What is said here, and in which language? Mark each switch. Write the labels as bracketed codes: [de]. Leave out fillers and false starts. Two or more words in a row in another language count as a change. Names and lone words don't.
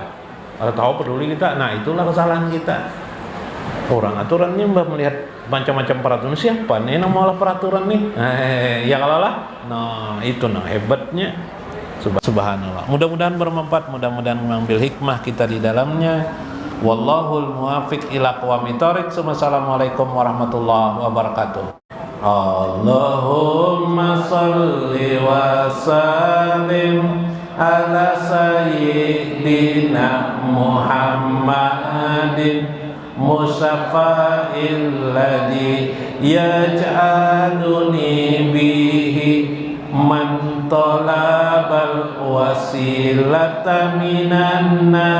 [bjn] Kada tahu peduli kita. Nah itulah kesalahan kita. Orang aturannya mbak melihat macam-macam peraturan, siapa nih yang malah peraturan nih? Ya kalau lah, nah itu nah hebatnya. Subhanallah. Mudah-mudahan bermanfaat, mudah-mudahan mengambil hikmah kita di dalamnya. [ar] والله الموفق إلى أقوم الطريق والسلام عليكم ورحمة الله وبركاته. اللهم صل وسلم على سيدنا محمد المشفع الذي يجعلني به من طلب الوسيلة من